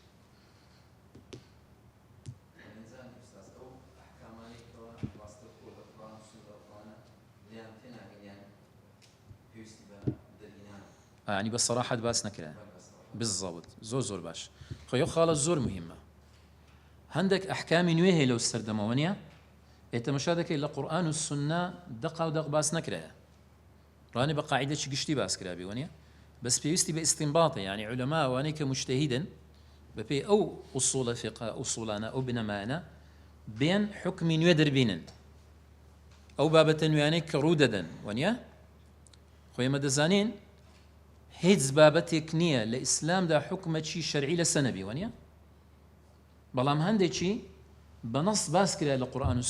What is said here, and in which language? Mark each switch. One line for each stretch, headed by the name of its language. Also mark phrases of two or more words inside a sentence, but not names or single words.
Arabic: يعني بالصراحة بس نكره بالضبط
Central Kurdish: زور باش
Arabic: خيو خالص زور مهمة هەندێک
Central Kurdish: ئەحکامی نوێ هەیە لەو سەردەمەوە نیە ئێتەمەشا دەکەی لە قورئان و سونە دەقا و دەق باس نەکرایە ڕانی بە قاعیدەی گشتی باس کرابی وەنیە بەس پێویستی بە ئیستینباطە یعنی عولەما ئەوانەی کە مجتەهیدن بەپێی ئەو ئوسوڵە فقه ئوسوڵانە ئەو بنەمایانە بێن حکمی نوێ دەربینن ئەو بابەتە نوێیانەی کە ڕوو دەدەن وەنیە خۆی ئێمە دەزانین هیچ بابەتێک نییە لە ئیسلامدا حکمەکی شەرعی لەسە نەبی وەنیە بەڵام هەندێکی بەنەص باس کرا لە قورئان و